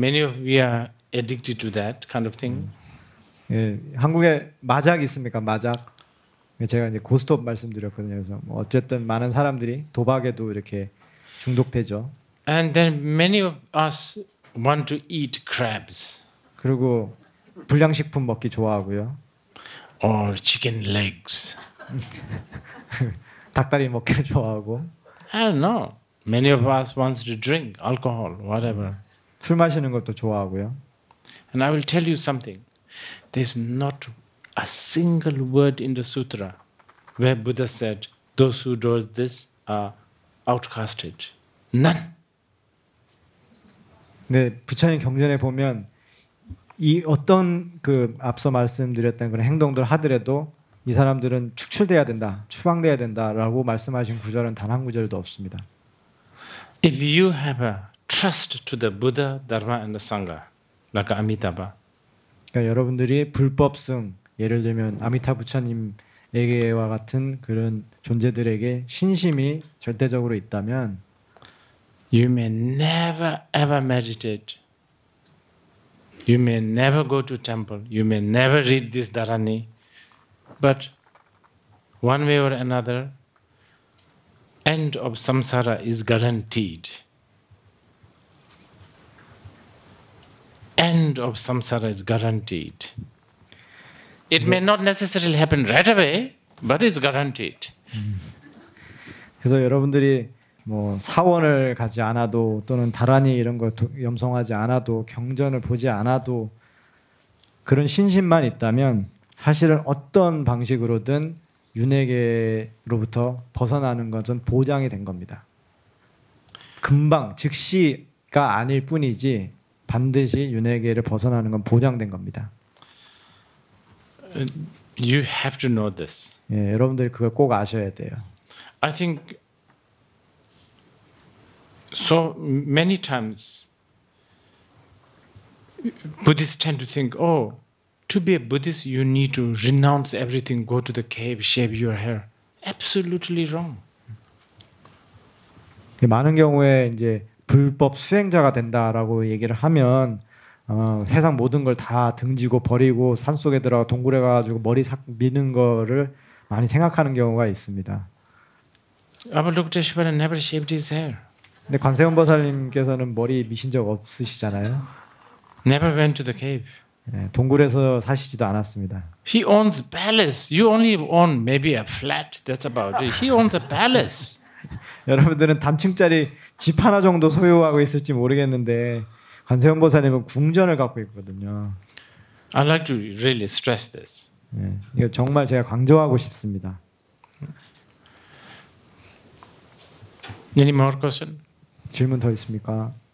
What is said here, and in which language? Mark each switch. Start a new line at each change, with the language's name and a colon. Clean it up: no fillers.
English: Many of we are addicted to that kind of thing.
Korean: 예, 한국에 마작 있습니까? 마작. 제가 이제 고스톱 말씀드렸거든요. 그래서 뭐 어쨌든 많은 사람들이 도박에도 이렇게 중독되죠.
English: And then many of us want to eat crabs.
Korean: 그리고 불량식품 먹기 좋아하고요.
English: Or chicken legs.
Korean: 닭다리 먹기를 좋아하고.
English: I don't know. Many of us wants to drink alcohol, whatever.
Korean: 술 마시는 것도 좋아하고요.
English: And I will tell you something. There's not a single word in the sutra where Buddha said, those who do this are outcasted. None.
Korean: 네, 부처님 경전에 보면 이 어떤 그 앞서 말씀드렸던 그런 행동들 하더라도 이 사람들은 축출돼야 된다, 추방돼야 된다라고 말씀하신 구절은 단 한 구절도 없습니다.
English: If you have a trust to the Buddha, Dharma, and the Sangha, like Amitabha,
Korean: 그러니까 여러분들이 불법승, 예를 들면 아미타 부처님에게와 같은 그런 존재들에게 신심이 절대적으로 있다면,
English: you may never ever meditate. You may never go to temple. You may never read this Dharani. But one way or another, end of samsara is guaranteed. End of samsara is guaranteed. It may not necessarily happen right away, but it's guaranteed.
Korean: 그래서 여러분들이 뭐 사원을 가지 않아도 또는 다라니 이런 거 염송하지 않아도 경전을 보지 않아도 그런 신심만 있다면 사실은 어떤 방식으로든 윤회계로부터 벗어나는 것은 보장이 된 겁니다. 금방 즉시가 아닐 뿐이지 반드시 윤회계를 벗어나는 건 보장된 겁니다.
English: You have to know this.
Korean: 예, 여러분들이 그걸 꼭 아셔야 돼요.
English: I think so many times Buddhists tend to think, oh, to be a Buddhist you need to renounce everything, go to the cave, shave your hair. Absolutely wrong.
Korean: 많은 경우에 이제 불법 수행자가 된다라고 얘기를 하면 세상 모든 걸 다 등지고 버리고 산속에 들어가 동굴에 가가지고 머리 싹 미는 거를 많이 생각하는 경우가 있습니다.
English: Avalokiteshvara never shaved his hair.
Korean: 근데 관세음보살님께서는 머리 미신 적 없으시잖아요.
English: Never went to the cave.
Korean: 네, 동굴에서 사시지도 않았습니다.
English: He owns palace. You only own maybe a flat. That's about it. He owns a palace.
Korean: 여러분들은 단층짜리 집 하나 정도 소유하고 있을지 모르겠는데 관세음보살님은 궁전을 갖고 있거든요.
English: I like to really stress this.
Korean: 네, 이거 정말 제가 강조하고 싶습니다.
English: Any more question?
Korean: 질문 더 있습니까?